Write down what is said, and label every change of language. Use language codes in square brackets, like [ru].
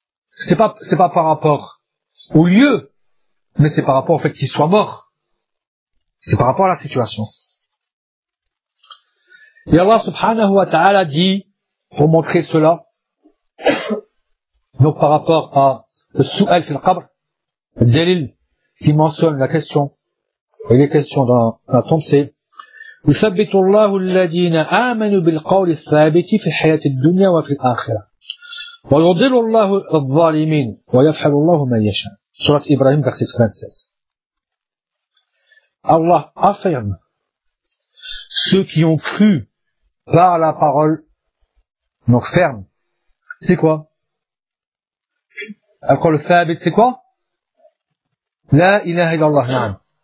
[fr] C'est pas par rapport au lieu, mais c'est par rapport au fait qu'il soit mort. C'est par rapport à la situation. Et Allah subhanahu wa ta'ala dit, pour montrer cela, donc par rapport à le su'al fil qabr, le dalil qui mentionne la question. Et les questions dans la tombe, c'est [ar] « يُثَبِّتُ اللَّهُ الَّذِينَ آمَنُوا بِالْقَوْلِ الثَّابِتِ فِي حَيَاتِ الدُّنْيَا وَفِي الْآخِرَةِ وَيُضِلُ اللَّهُ الظَّالِمِينَ وَيَفْحَلُ اللَّهُ مَنْ يَشَاء » [fr] Surat Ibrahim, verset 36. Allah affirme ceux qui ont cru par la parole, donc ferme. C'est quoi? Après le ثابت, c'est quoi? [ar] La ilaha illallah, na'am.